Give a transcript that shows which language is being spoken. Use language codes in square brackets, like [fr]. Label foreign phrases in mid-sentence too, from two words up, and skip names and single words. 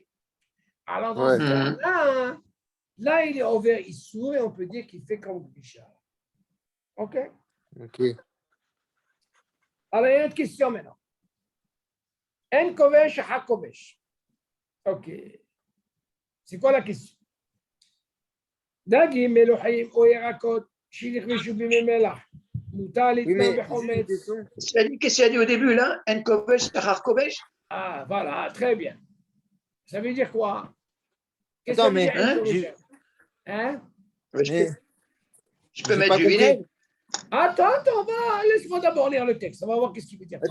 [fr] Alors, dans ce cas-là, là, il est ouvert, il s'ouvre, et on peut dire qu'il fait comme Gvisha. OK? Ok. Alors, il y a une autre question maintenant. [he] אין כובש, הכובש. OK. [fr] C'est quoi la question? [he] דגים מלוחים או ירקות שנכבשו במי מלח, מותר לטבוע בחומץ. [fr] Qu'est-ce qu'il a dit au début là? [he] אין כובש, אחר כובש? [fr] Ah, voilà, très bien. Ça veut dire quoi? Qu'est-ce que Attends, ça veut mais. dire? Hein? Je peux mettre du vinaigre? Attends, laisse-moi d'abord lire le texte. On va voir qu'est-ce qu'il veut dire.